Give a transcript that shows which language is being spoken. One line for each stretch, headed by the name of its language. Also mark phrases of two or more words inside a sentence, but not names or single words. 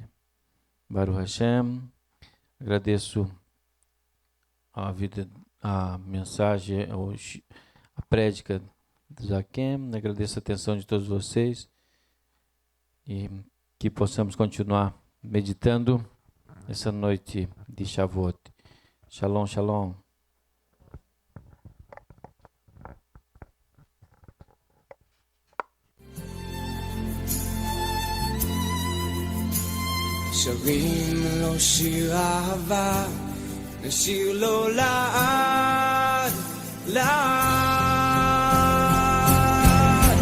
Hebrew: ברוך השם,
Portuguese: agradeço a mensagem, a prédica do Zaqueu, agradeço a atenção de todos vocês e que possamos continuar meditando essa noite de Shavuot.
Hebrew: שלום, שלום. שרים לו שיר אהבה, נשיר לו לעד, לעד.